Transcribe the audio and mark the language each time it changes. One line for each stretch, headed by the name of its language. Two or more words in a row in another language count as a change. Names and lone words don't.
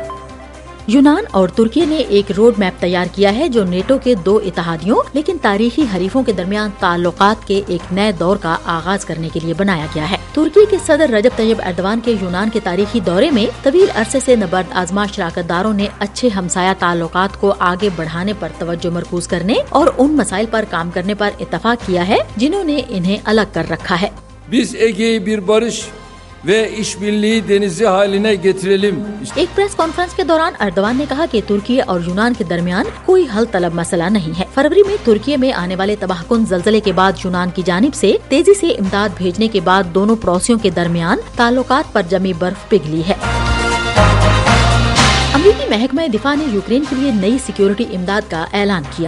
Urdu: یونان اور ترکی نے ایک روڈ میپ تیار کیا ہے جو نیٹو کے دو اتحادیوں لیکن تاریخی حریفوں کے درمیان تعلقات کے ایک نئے دور کا آغاز کرنے کے لیے بنایا گیا ہے۔ ترکی کے صدر رجب طیب ایردوان کے یونان کے تاریخی دورے میں طویل عرصے سے نبرد آزما شراکت داروں نے اچھے ہمسایہ تعلقات کو آگے بڑھانے پر توجہ مرکوز کرنے اور ان مسائل پر کام کرنے پر اتفاق کیا ہے جنہوں نے انہیں الگ کر رکھا ہے۔
Turkish: Biz Ege'yi bir barış ve işbirliği denizi haline getirelim.
Urdu: ایک پریس کانفرنس کے دوران ایردوان نے کہا کہ ترکی اور یونان کے درمیان کوئی حل طلب مسئلہ نہیں ہے۔ فروری میں ترکی میں آنے والے تباہ کن زلزلے کے بعد یونان کی جانب سے تیزی سے امداد بھیجنے کے بعد دونوں پڑوسیوں کے درمیان تعلقات پر جمی برف پگھلی ہے۔ امریکی محکمہ دفاع نے یوکرین کے لیے نئی سیکیورٹی امداد کا اعلان کیا۔